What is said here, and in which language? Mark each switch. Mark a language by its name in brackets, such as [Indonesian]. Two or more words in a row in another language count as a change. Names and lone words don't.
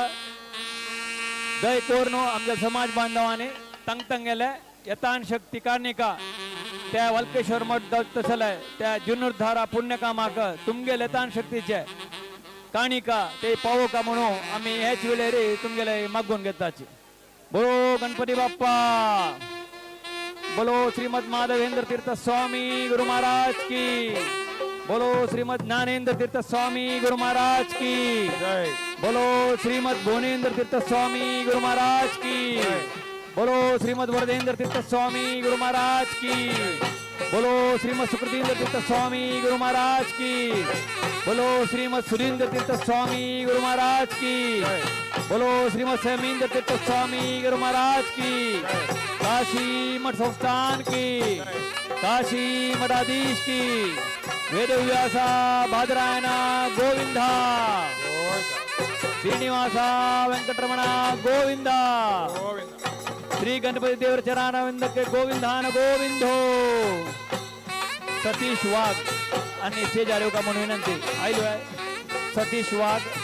[Konkani] दय कोरनो आमच्या समाज बांधवांनी तंगतंगेले यतान शक्ती कारणिका त्या वालकेश्वर मठ तसले त्या जीर्णोद्धारा पुण्य कामाक तुमगे यतान शक्तीचे काणिका ते पावो का म्हणून आम्ही हेच वेळेरी तुमगेले मागून घेताची [Hindi] बोलो गणपति बाप्पा बोलो श्रीमद माधवेंद्र तीर्थ स्वामी गुरु महाराज की बोलो श्रीमद ज्ञानेंद्र तीर्थ स्वामी गुरु महाराज की जय बोलो श्रीमद भुवनेंद्र तीर्थ स्वामी गुरु महाराज की बोलो श्रीमद वरदेंद्र तीर्थ स्वामी गुरु महाराज की बोलो श्रीमद सुकृतींद्र तीर्थ स्वामी गुरु महाराज की। बोलो श्रीमद सुरेंद्र तीर्थ स्वामी गुरु महाराज की। बोलो श्रीमद समींद्र तीर्थ स्वामी गुरु महाराज की। काशी मठ संस्थान की, काशी मठाधीश की। [Sanskrit] वेद व्यासा बादरायण गोविंदा, श्रीनिवास वेंकटरमण गोविंदा, श्री गणपति देवर चरणारविंद के गोविंदान गोविंदो। [Konkani] सतीश वाघ आणि शेजारी का म्हणून विनंती आयलो आहे सतीश वाघ।